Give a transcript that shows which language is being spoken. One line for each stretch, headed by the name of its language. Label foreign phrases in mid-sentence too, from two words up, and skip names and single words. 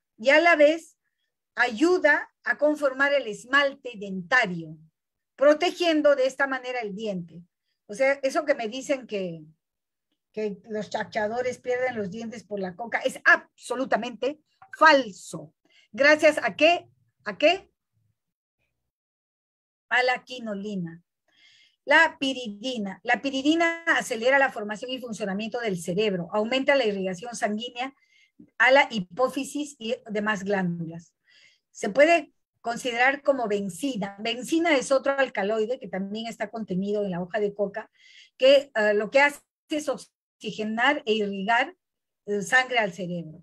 Spanish: Y a la vez ayuda a conformar el esmalte dentario, protegiendo de esta manera el diente. O sea, eso que me dicen que los chachadores pierden los dientes por la coca es absolutamente falso. ¿Gracias a qué? ¿A qué? A la quinolina. La piridina. La piridina acelera la formación y funcionamiento del cerebro, aumenta la irrigación sanguínea a la hipófisis y demás glándulas. Se puede considerar como benzina. Benzina es otro alcaloide que también está contenido en la hoja de coca, que lo que hace es oxigenar e irrigar sangre al cerebro.